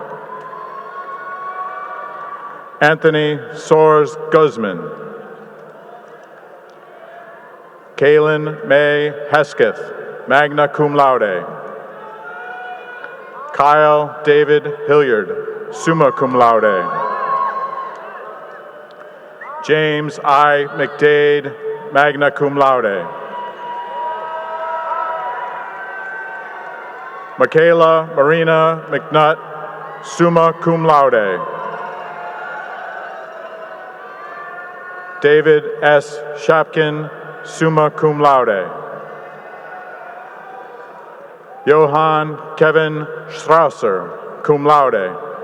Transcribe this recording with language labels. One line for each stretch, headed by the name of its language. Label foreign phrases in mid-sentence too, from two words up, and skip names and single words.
English: Anthony Soares Guzman. Kaylin May Hesketh,
Latin: magna cum laude.
English: Kyle David Hilliard,
Latin: summa cum laude.
English: James I. McDade,
Latin: magna cum laude.
English: Michaela Marina McNutt,
Latin: summa cum laude.
English: David S. Shapkin,
Latin: summa cum laude.
English: Johann Kevin Strausser,
Latin: cum laude.